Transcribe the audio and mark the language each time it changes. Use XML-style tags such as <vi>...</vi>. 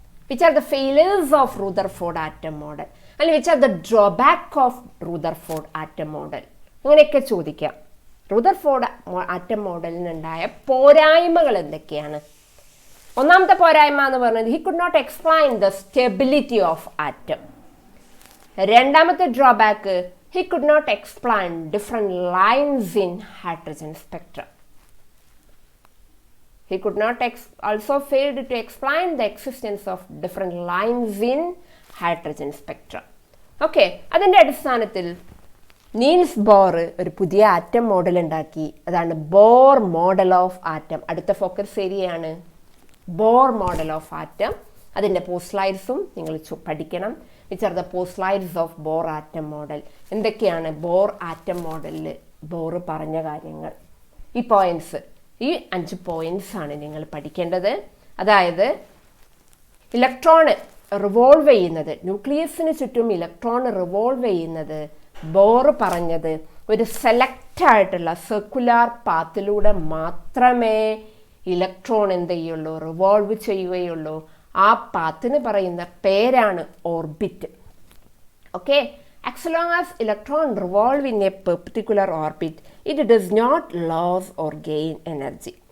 <en>Which are the failures of Rutherford atom model, അല്ലെങ്കിൽ which are the drawback of Rutherford atom model?</en> <ml>അങ്ങനെയൊക്കെ ചോദിക്കാം. Rutherford atom മോഡലിനുണ്ടായ പോരായ്മകൾ എന്തൊക്കെയാണ്? ഒന്നാമത്തെ പോരായ്മ എന്ന് പറയുന്നത്</ml> <en>He could not explain the stability of atom. രണ്ടാമത്തെ drawback he could not explain different lines in hydrogen spectrum. He could not also failed to explain the existence of different lines in hydrogen spectrum.</en> <ml>Okay, അതിൻ്റെ അടിസ്ഥാനത്തിൽ Niels Bohr ഒരു പുതിയ atom model ഉണ്ടാക്കി. അതാണ് Bohr model of atom. അടുത്ത focus ഏരിയയാണ് Bohr model of atom. അതിൻ്റെ post സ്ലൈഡ്സും നിങ്ങൾ പഠിക്കണം.</ml> <en>Which are the postulates of Bohr atom model?</en> <ml>എന്തൊക്കെയാണ് ബോർ ആറ്റം മോഡലിൽ ബോർ പറഞ്ഞ കാര്യങ്ങൾ? ഈ പോയിന്റ്സ്, ഈ 5 പോയിന്റ്സ് ആണ് നിങ്ങൾ പഠിക്കേണ്ടത്. അതായത് ഇലക്ട്രോണ് റിവോൾവ് ചെയ്യുന്നത്, ന്യൂക്ലിയസിന് ചുറ്റും ഇലക്ട്രോൺ റിവോൾവ് ചെയ്യുന്നത് ബോർ പറഞ്ഞത് ഒരു സെലക്റ്റ് ആയിട്ടുള്ള സർക്കുലാർ പാത്തിലൂടെ മാത്രമേ ഇലക്ട്രോൺ എന്ത് ചെയ്യുള്ളൂ, റിവോൾവ് ചെയ്യുകയുള്ളൂ. ആ പാത്തിന് പറയുന്ന പേരാണ് orbit. Okay,</ml> <en>As long as electron revolve in a particular orbit, it does not lose or gain energy.</en>